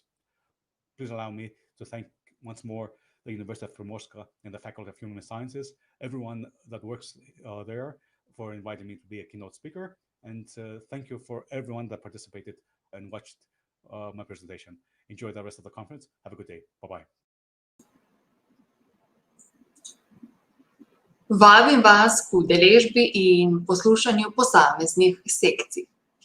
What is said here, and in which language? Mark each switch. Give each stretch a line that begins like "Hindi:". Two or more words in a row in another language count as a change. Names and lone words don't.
English: Please allow me to thank once more the University of Primorska and the Faculty of Human Sciences, everyone that works there, for inviting me to be a keynote speaker. And thank you for everyone that participated and watched my presentation. Enjoy the rest of the conference. Have a good day. Bye-bye.
Slovenian: Vabim vas k udeležbi in poslušanju posameznih sekcij.